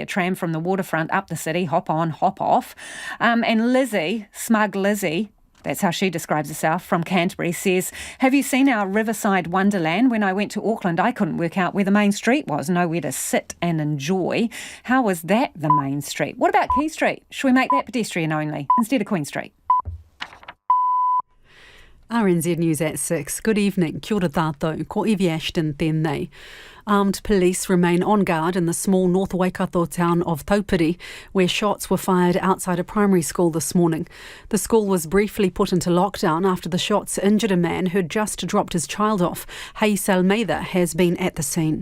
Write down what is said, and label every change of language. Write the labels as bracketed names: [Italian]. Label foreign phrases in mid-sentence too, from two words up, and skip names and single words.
[English] A tram from the waterfront up the city, hop on, hop off. And Lizzie, smug Lizzie, that's how she describes herself, from Canterbury, says, have you seen our riverside wonderland? When I went to Auckland, I couldn't work out where the main street was, nowhere to sit and enjoy. How was that the main street? What about Quay Street? Should we make that pedestrian only instead of Queen Street? RNZ News at 6. Good evening. [Māori] Kia ora tātou. Ko Evie Ashton tēnei. [English] Armed police remain on guard in the small North Waikato town of Taupiri, where shots were fired outside a primary school this morning. The school was briefly put into lockdown after the shots injured a man who'd just dropped his child off. Hayes Almeida has been at the scene.